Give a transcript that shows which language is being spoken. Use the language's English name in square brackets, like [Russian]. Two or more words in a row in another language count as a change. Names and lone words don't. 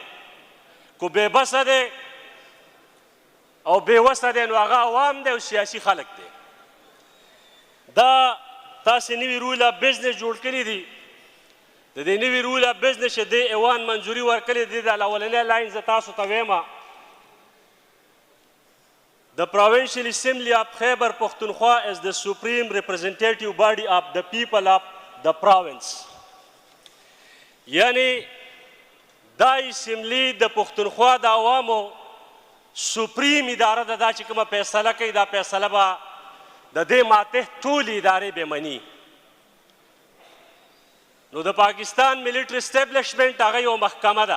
[Pashto] که بې بسه دی او بې وسه دی، نو هغه عوام دی او سیاسي خلک دی. دا تاسې نوي [English] rule of business [Pashto] جوړ کړي دي. د دې نوي [English] rule of business [Pashto] چې دې ایوان منظوري ورکړې دي، د اولنی لاین زه تاسو ته ویمه، [English] The Provincial Assembly of Khyber Pakhtunkhwa is the supreme representative body of the people of the province. [Pashto] یعنی دا اسمبلی د پښتونخوا د عوامو سپریم اداره ده، دا چې کومه فیصله کوي دا فیصله به د دې ماتح ټولې ادارې به مني. نو د پاکستان [English] military establishment [Pashto] هغه یو محکمه ده.